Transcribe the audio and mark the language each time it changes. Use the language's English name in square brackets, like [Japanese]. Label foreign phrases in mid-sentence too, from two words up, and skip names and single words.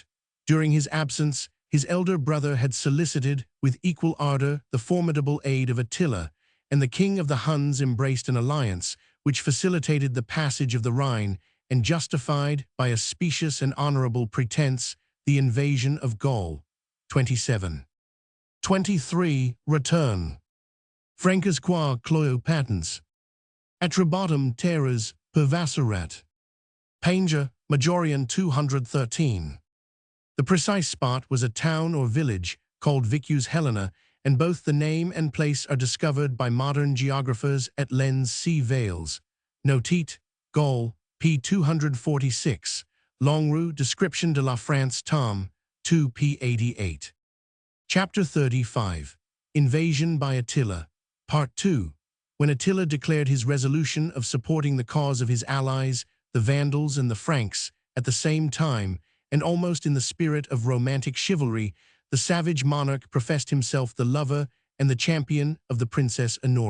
[English] During his absence, his elder brother had solicited with equal ardor the formidable aid of Attila, and the king of the Huns embraced an alliance which facilitated the passage of the Rhine and justified, by a specious and honorable pretense, the invasion of Gaul. 27. 23. Return. [Latin] Francus qua cloio patens. Atribotum terras pervasserat. [English] Panger, Majorian 213. The precise spot was a town or village called Vicus Helena, and both the name and place are discovered by modern geographers at Lens C. Vales. Notit, Gaul, p. 246. Longrue, Description de la France Tom, 2 p. 88. Chapter 35. Invasion by Attila. Part 2. When Attila declared his resolution of supporting the cause of his allies, the Vandals and the Franks, at the same time, and almost in the spirit of romantic chivalry, the savage monarch professed himself the lover and the champion of the Princess Honoria.